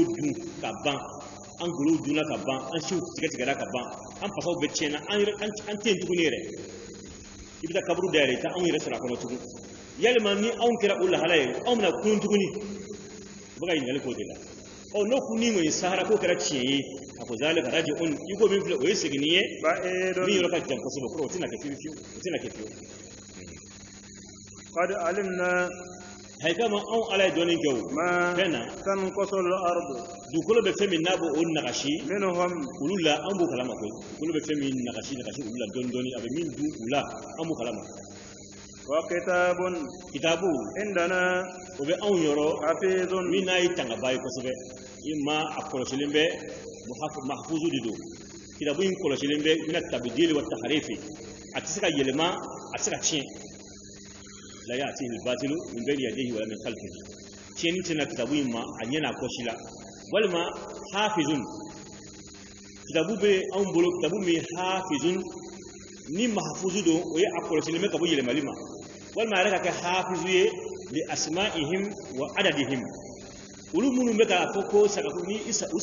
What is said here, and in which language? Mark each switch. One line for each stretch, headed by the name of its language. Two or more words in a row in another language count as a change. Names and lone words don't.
Bambara: dun ka ban an golow dunna ka ban an siw tigɛra ka ban an fasaw bɛɛ tiɲɛna an tɛ yen tuguni yɛrɛ i bɛ taa kaburu dayɛlɛ i tɛ anw yɛrɛ sɔrɔ a kɔnɔ tugun yalima ni anw kɛra o lahala ye anw bɛna kun tuguni u bɛ ka ɲininkali k'o de la n'o kun ni ŋɔni sahara k'o kɛra tiɲɛ ye a ko zaale ka raji on i ko min filɛ o ye seginni ye min yɔrɔ ka jan kosɛbɛ kɔrɔ o tɛna kɛ fiyewu o tɛna kɛ fiyewu
Arabic: قد علمنا
Bambara: haikama anw ala ye dɔɔnin kɛ o fɛn na
Arabic: تنقص الأرض
Bambara: dugukolo bɛ fɛn min n'a b'o nagasi
Arabic: منهم
Bambara: olu la an b'o kalama koyi dugukolo bɛ fɛn min nagasi olu la dɔɔnin dɔɔnin a bɛ min dun u la an b'o kalama
Arabic: وكتاب
Bambara: kitabu
Arabic: عندنا
Bambara: o bɛ anw yɔrɔ
Arabic: حفيظ
Bambara: min n'a ye tangaba ye kosɛbɛ i ma a kɔlɔsilen bɛ mahfuzu de don kitabu in kɔlɔsilen bɛ
Arabic: من التبديل والتحريف
Bambara: a tɛ se ka yɛlɛma a tɛ se ka tiɲɛ
Arabic: لا يأتيه الباطل من بين يديه ومن خلفه
Bambara: tiɲɛni tɛna kitabu in ma a ɲɛna kɔsi la walima hafizun kitabu bɛ anw bolo kitabu min hafizun ni mahfuzu don o ye a kɔlɔsilen bɛ ka bɔ yɛlɛmali ma walima a yɛrɛ ka kɛ hafizu ye
Arabic: لأسمائهم وأعدادهم
Bambara: olu minnu bɛ k'a fɔ ko sagaku ni u